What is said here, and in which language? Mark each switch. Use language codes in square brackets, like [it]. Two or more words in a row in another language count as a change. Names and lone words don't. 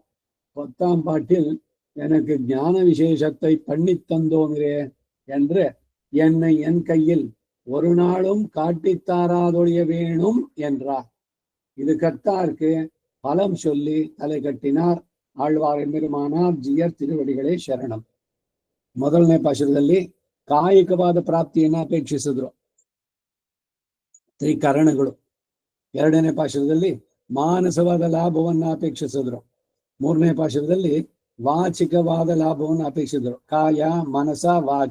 [ta] 10ஆம் பாட்டில் எனக்கு ஞான விசேஷத்தை பண்ணி தந்தோமிரே என்று என்னை என் கையில் ஒரு நாளும் காட்டித்தாராதொழிய வேணும் என்றார். இது கர்த்தாருக்கு பலம் சொல்லி தலை கட்டினார். ஆழ்வார் எம்பெருமானார் ஜீயர் திருவடிகளே சரணம். [kn] ಮೊದಲನೇ ಪಾಶದಲ್ಲಿ ಕಾಯಿಕವಾದ ಪ್ರಾಪ್ತಿಯನ್ನ ಅಪೇಕ್ಷಿಸಿದ್ರು ತ್ರಿಕರಣಗಳು. 2ನೇ ಪಾಶದಲ್ಲಿ ಮಾನಸವಾದ ಲಾಭವನ್ನ ಅಪೇಕ್ಷಿಸಿದ್ರು. 3ನೇ ಪಾಶದಲ್ಲಿ ವಾಚಿಕವಾದ ಲಾಭವನ್ನು ಅಪೇಕ್ಷಿಸಿದ್ರು, ಕಾಯ ಮನಸ ವಾಚ.